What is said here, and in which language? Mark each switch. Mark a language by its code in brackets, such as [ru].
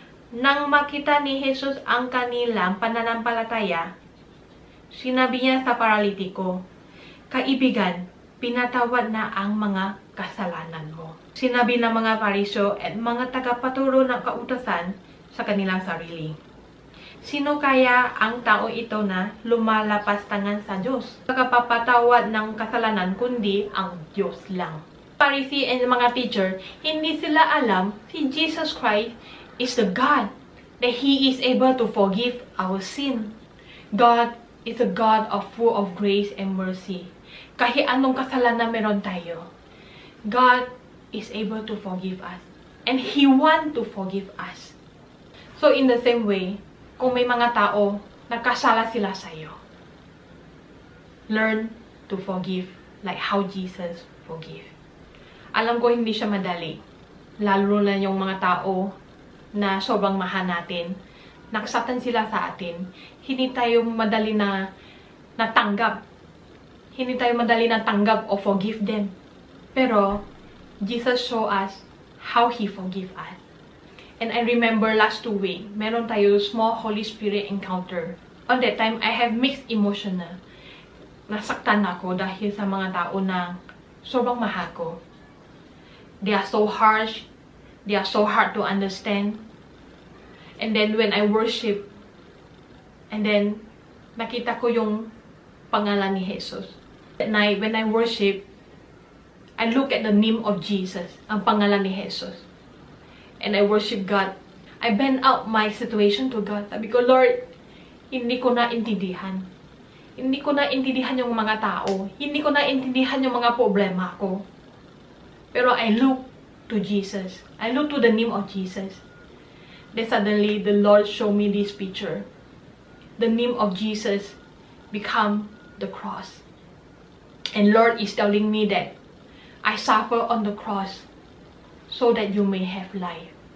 [tl] Nang makita ni Jesus ang kanilang pananampalataya, sinabi niya sa paralitiko, kaibigan, pinatawad na ang mga kasalanan mo. Sinabi ng mga parisyo at mga tagapaturo ng kautusan sa kanilang sarili. Sino kaya ang tao ito na lumalapas tangan sa Diyos? Nakapapatawad ng kasalanan kundi ang Diyos lang. [en] Pharisee and mga teacher, [tl] hindi sila alam si [en] Jesus Christ is the God, that He is able to forgive our sin. God is a God of full of grace and mercy. [tl] Kahit anong kasalanan meron tayo, [en] God is able to forgive us. And He want to forgive us. So in the same way, [tl] kung may mga tao, nagkasala sila sa iyo, [en] learn to forgive like how Jesus forgive. [tl] Alam ko hindi siya madali. Lalo na yung mga tao na sobrang mahal natin. Naksaktan sila sa atin. Hindi tayo madali na natanggap. Hindi tayo madali na tanggap o [en] forgive them. Pero, Jesus show us how He forgive us. And I remember last 2 weeks, meron tayo small Holy Spirit encounter. On that time, I have mixed emotion na. [tl] Nasaktan ako dahil sa mga tao na sobrang mahal ko. [en] They are so harsh. They are so hard to understand. And then when I worship, and then [tl] nakita ko yung pangalan ni Jesus. [en] At night, when I worship, I look at the name of Jesus, [tl] ang pangalan ni Jesus. [en] And I worship God. I bend out my situation to God. [tl] Sabi ko, Lord, hindi ko na intindihan. Hindi ko na intindihan yung mga tao. Hindi ko na intindihan yung mga problema ko. [en] Pero I look to Jesus. I look to the name of Jesus. Then suddenly, the Lord showed me this picture. The name of Jesus become the cross. And Lord is telling me that I suffer on the cross so that you may have life.